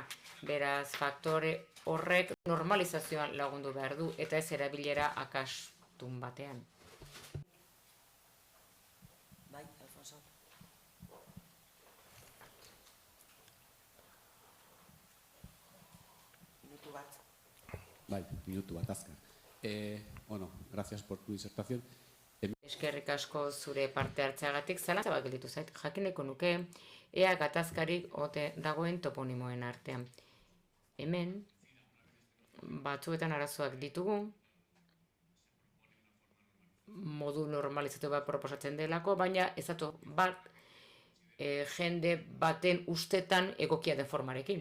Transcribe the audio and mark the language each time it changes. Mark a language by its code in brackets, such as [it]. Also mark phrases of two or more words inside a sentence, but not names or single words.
[eu] Beraz, faktore horrek normalizazioan lagundu behar du, eta ez erabilera akastun batean. Bai, Alfonso. Minutu bat. Bai, minutu bat, azkar. Bueno, [es] gracias por tu disertación. [eu] Eskerrik asko zure parte hartzeagatik, zalantza bat gelditu zait, jakineko nuke, ea gatazkarik ote dagoen toponimoen artean. Hemen, batzuetan arazoak ditugu, modu normalizatu bat proposatzen delako, baina ez dato bat jende baten ustetan egokia den formarekin.